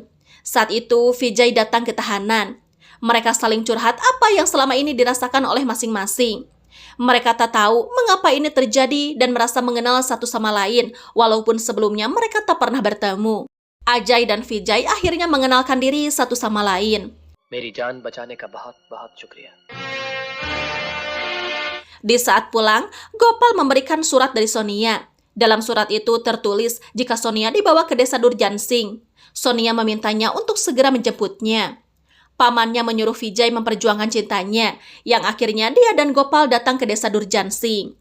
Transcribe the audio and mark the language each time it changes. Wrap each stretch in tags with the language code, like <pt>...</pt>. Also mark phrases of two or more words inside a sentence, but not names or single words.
<id>Saat itu Vijay datang ke tahanan. Mereka saling curhat apa yang selama ini dirasakan oleh masing-masing. Mereka tak tahu mengapa ini terjadi dan merasa mengenal satu sama lain walaupun sebelumnya mereka tak pernah bertemu. Ajay dan Vijay akhirnya mengenalkan diri satu sama lain.</id> <hi>मेरी जान बचाने का बहुत-बहुत शुक्रिया.</hi> <id>Di saat pulang, Gopal memberikan surat dari Sonia. Dalam surat itu tertulis jika Sonia dibawa ke desa Durjan Singh. Sonia memintanya untuk segera menjemputnya. Pamannya menyuruh Vijay memperjuangkan cintanya, yang akhirnya dia dan Gopal datang ke desa Durjan Singh.</id>